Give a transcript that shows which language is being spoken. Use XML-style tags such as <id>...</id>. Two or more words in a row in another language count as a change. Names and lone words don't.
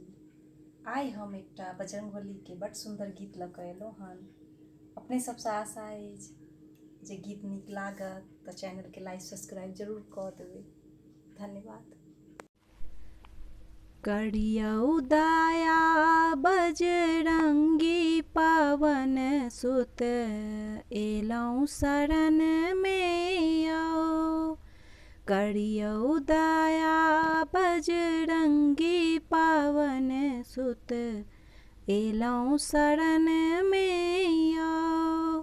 <mai>आइ हम एकटा बजरंगबली के बड़ सुंदर गीत लऽ कऽ एलहुँ हन। अपने सबसँ आशा अछि जे गीत नीक लागत तऽ चैनल के</mai> <en>like subscribe</en> <mai>जरूर कऽ देबै। धन्यवाद। करियौ दया बजरंगी पवन सुत, एलौं शरण में आओ। करियौ दया बजरंगी पवन सुत, एलौं शरण में आओ।</mai>